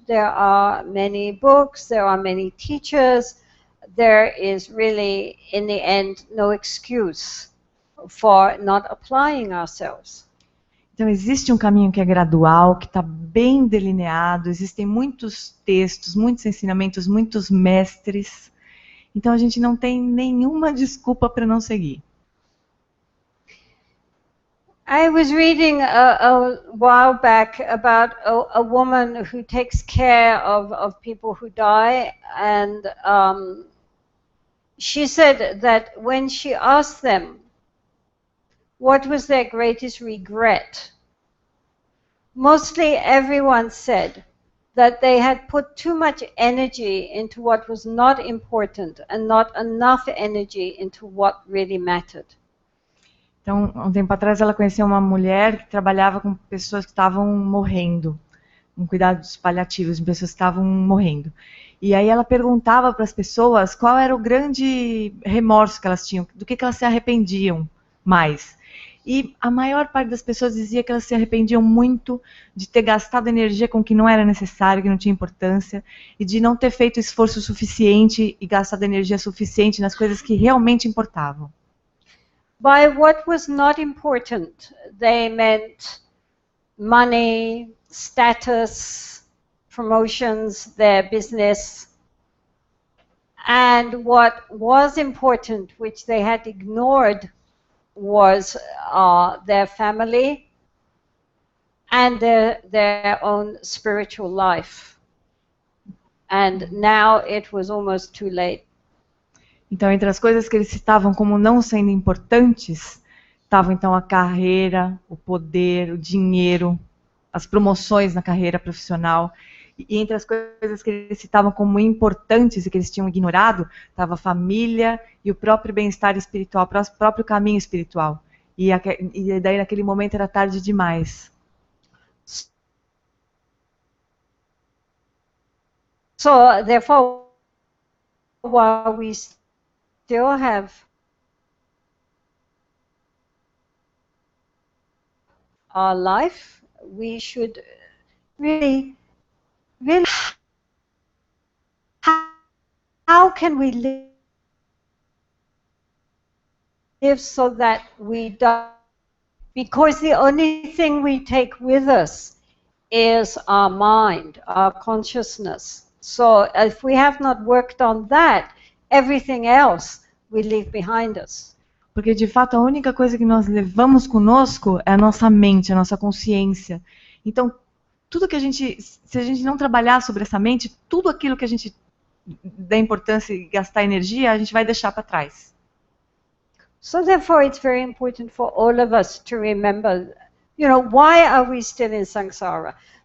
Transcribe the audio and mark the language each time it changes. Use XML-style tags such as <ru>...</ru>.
<en>There are many books, there are many teachers. There is really, in the end, no excuse for not applying ourselves.</en> <pt>Então, existe um caminho que é gradual, que está bem delineado, existem muitos textos, muitos ensinamentos, muitos mestres. Então, a gente não tem nenhuma desculpa para não seguir.</pt> <en>I was reading a while back about a woman who takes care of people who die, and she said that when she asked them what was their greatest regret, mostly everyone said that they had put too much energy into what was not important and not enough energy into what really mattered.</en> <pt>Então, um tempo atrás, ela conheceu uma mulher que trabalhava com pessoas que estavam morrendo, com cuidados paliativos, de pessoas que estavam morrendo. E aí ela perguntava para as pessoas qual era o grande remorso que elas tinham, do que elas se arrependiam. mais. E a maior parte das pessoas dizia que elas se arrependiam muito de ter gastado energia com o que não era necessário, que não tinha importância, e de não ter feito esforço suficiente e gastado energia suficiente nas coisas que realmente importavam.</pt> <en>By what was not important, they meant money, status, promotions, their business. And what was important, which they had ignored, was their family and their own spiritual life. And now it was almost too late.</en> <pt>Então, entre as coisas que eles citavam como não sendo importantes, estavam então a carreira, o poder, o dinheiro, as promoções na carreira profissional. E entre as coisas que eles citavam como importantes e que eles tinham ignorado, estava a família e o próprio bem-estar espiritual, o próprio caminho espiritual. E daí naquele momento era tarde demais.</pt> <en>So, therefore, while we still have our life, we should really, how can we live so that we don't, because the only thing we take with us is our mind, our consciousness. So if we have not worked on that, everything else we leave behind us.</en> <pt>Porque de fato a única coisa que nós levamos conosco é a nossa mente, a nossa consciência. Então, tudo que a gente, se a gente não trabalhar sobre essa mente, tudo aquilo que a gente dá importância e gastar energia, a gente vai deixar para trás.</pt> <en>So therefore it's very important for all of us to remember, why are we still in samsara?</en>